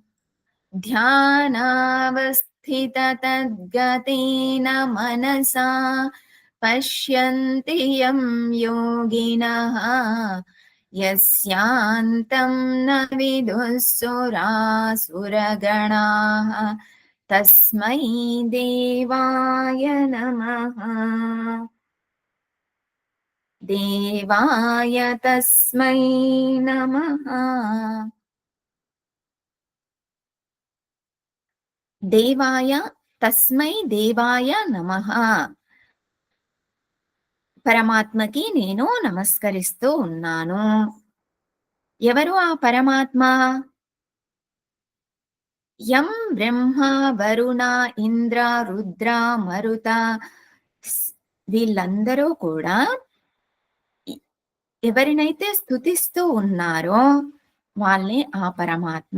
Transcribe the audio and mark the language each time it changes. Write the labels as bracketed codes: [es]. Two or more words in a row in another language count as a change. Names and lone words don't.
[sa] ध्यानावस्थिततद्गतेन मनसा पश्यन्ति यं योगिनः यस्यान्तं न विदुः सुरासुरगणाः तस्मै देवाय नमः। देवाय तस्मै नमः। దేవాయ తస్మై దేవాయ నమః. [te] పరమాత్మకి నేను నమస్కరిస్తూ ఉన్నాను. ఎవరు ఆ పరమాత్మ? యం బ్రహ్మ వరుణ ఇంద్ర రుద్ర మరుత వీళ్ళందరూ కూడా ఎవరినైతే స్తుతిస్తూ ఉన్నారో వాళ్ళే ఆ పరమాత్మ.